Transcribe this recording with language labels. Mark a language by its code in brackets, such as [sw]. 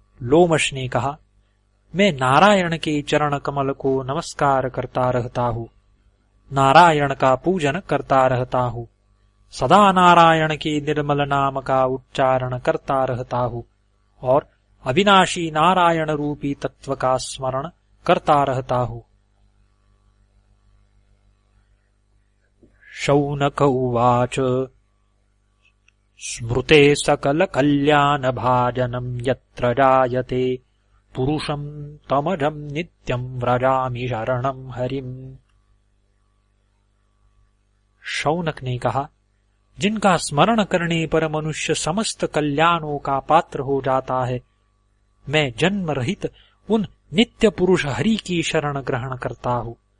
[hi] लोमश ने कहा, मैं नारायण के चरण कमल को नमस्कार करता रहता हूँ, नारायण का पूजन करता रहता हूँ, सदा नारायण के निर्मल नाम का उच्चारण करता रहता हूँ और अविनाशी नारायण रूपी तत्व का स्मरण करता रहता हूँ। [sa] शौनक उवाच स्मृते सकल कल्याण भाजनम् यत्र जायते पुरुषम् तमजम् नित्यम् व्रजामि शरणम् हरिम्। [hi] शौनक ने कहा, जिनका स्मरण करने पर मनुष्य समस्त कल्याणों का पात्र हो जाता है, मैं जन्म रहित उन नित्य पुरुष हरि की शरण ग्रहण करता हूँ।